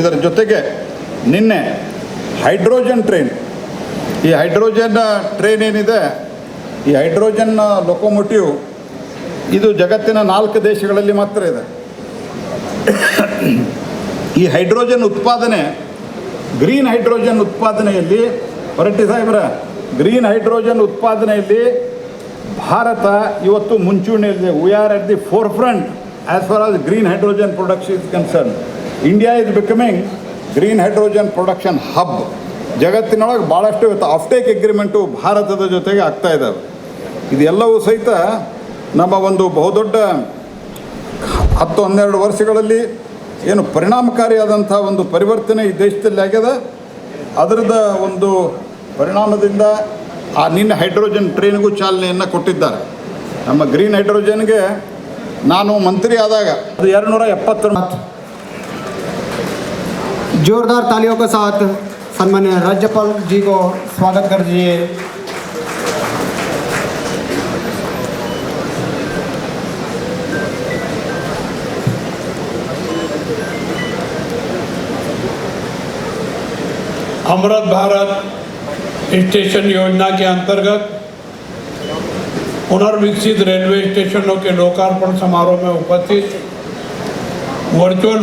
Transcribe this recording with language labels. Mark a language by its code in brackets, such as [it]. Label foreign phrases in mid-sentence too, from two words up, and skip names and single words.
[kn] ಇದರ ಜೊತೆಗೆ ನಿನ್ನೆ [en] hydrogen train, [kn] ಈ [en] hydrogen train [kn] ಏನಿದೆ, ಈ [en] hydrogen locomotive [kn] ಇದು ಜಗತ್ತಿನ 4 ದೇಶಗಳಲ್ಲಿ ಮಾತ್ರ ಇದೆ. ಈ ಹೈಡ್ರೋಜನ್ ಉತ್ಪಾದನೆ, [en] green hydrogen [kn] ಉತ್ಪಾದನೆಯಲ್ಲಿ ಹೊರಟ್ಟಿ ಸಾಹೇಬ್ರ, [en] green hydrogen [kn] ಉತ್ಪಾದನೆಯಲ್ಲಿ ಭಾರತ ಇವತ್ತು ಮುಂಚೂಣಿಯಲ್ಲಿದೆ. [en] we are at the fore front as far as green hydrogen production is concern. India is becoming green hydrogen production hub. [kn] ಜಗತ್ತಿನೊಳಗೆ ಭಾಳಷ್ಟು ಇವತ್ತು [en] offtake agreement [kn] ಭಾರತದ ಜೊತೆಗೆ ಆಗ್ತಾ ಇದ್ದಾವೆ. ಇದೆಲ್ಲವೂ ಸಹಿತ ನಮ್ಮ ಒಂದು ಬಹುದೊಡ್ಡ 10-12 ವರ್ಷಗಳಲ್ಲಿ ಏನು ಪರಿಣಾಮಕಾರಿಯಾದಂಥ ಒಂದು ಪರಿವರ್ತನೆ ಈ ದೇಶದಲ್ಲಿ ಆಗ್ಯದ. ಅದರದ ಒಂದು ಪರಿಣಾಮದಿಂದ ನಿನ್ನೆ [en] hydrogen train [kn] ಚಾಲನೆಯನ್ನು ಕೊಟ್ಟಿದ್ದಾರೆ. ನಮ್ಮ [en] green hydrogen [kn] ನಾನು ಮಂತ್ರಿ ಆದಾಗ ಅದು 270 [hi] जोरदार तालियों के साथ सम्मान्य राज्यपाल जी को स्वागत कर दीजिए। अमृत भारत स्टेशन योजना के अंतर्गत पुनर्विकसित रेलवे स्टेशनों के लोकार्पण समारोह में उपस्थित वर्चुअल